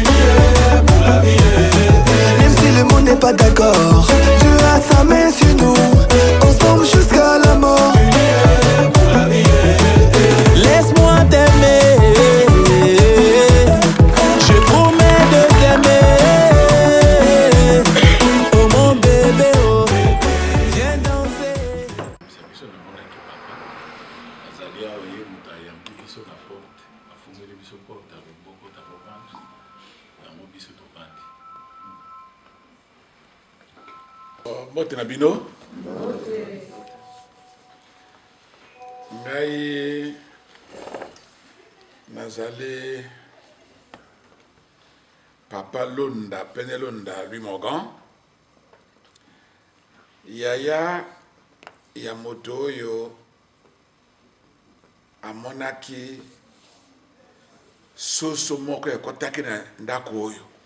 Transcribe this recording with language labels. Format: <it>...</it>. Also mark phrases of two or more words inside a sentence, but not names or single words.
<fr>Même si le monde n'est pas d'accord, Dieu a sa main sur nous, ensemble jusqu'à la mort. Laisse-moi t'aimer. Je promets de t'aimer. Oh mon bébé, oh, viens danser.</fr> <ln>Mbote na bino. Ngai nazali Papa Londa, Pene Londa, Louis Morgan. Yaya ya moto oyo amonaki soso moko ekotaki na ndako oyo.</ln>